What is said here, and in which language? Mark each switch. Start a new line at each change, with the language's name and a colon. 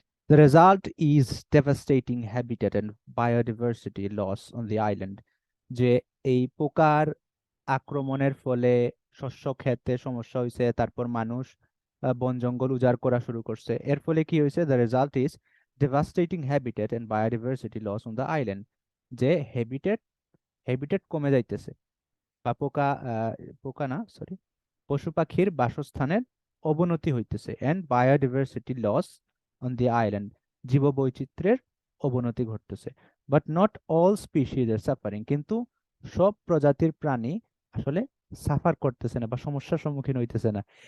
English: The result is devastating habitat and biodiversity loss on the island.
Bangla: যে এই পোকার আক্রমণের ফলে শস্য ক্ষেতে সমস্যা হয়েছে, তারপর মানুষ বন জঙ্গল উজাড় করা শুরু করছে। এর ফলে কি হয়েছে?
English: The result is devastating habitat and biodiversity loss on the island.
Bangla: যে হ্যাবিটেট কমে যাইতেছে, বা পোকা না, সরি, পশু পাখির বাসস্থানের অবনতি হইতেছে,
English: and biodiversity loss on the island,
Bangla: জীববৈচিত্র্যের অবনতি ঘটতেছে।
English: but not all species are suffering,
Bangla: কিন্তু সব প্রজাতির প্রাণী আসলে সাফার করতেছে না বা সমস্যার সম্মুখীন হইতেছে না।